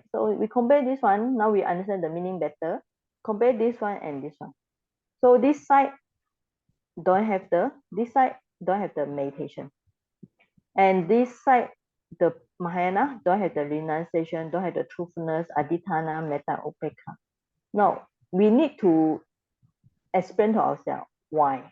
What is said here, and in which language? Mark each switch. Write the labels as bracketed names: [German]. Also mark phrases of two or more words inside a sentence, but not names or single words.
[English] So we compare this one. Now we understand the meaning better. Compare this one and this one. So this side don't have the meditation, and this side the Mahayana don't have the renunciation, don't have the truthfulness, [Pali] adhitthana, metta, upekkha. [English] Now we need to explain to ourselves why.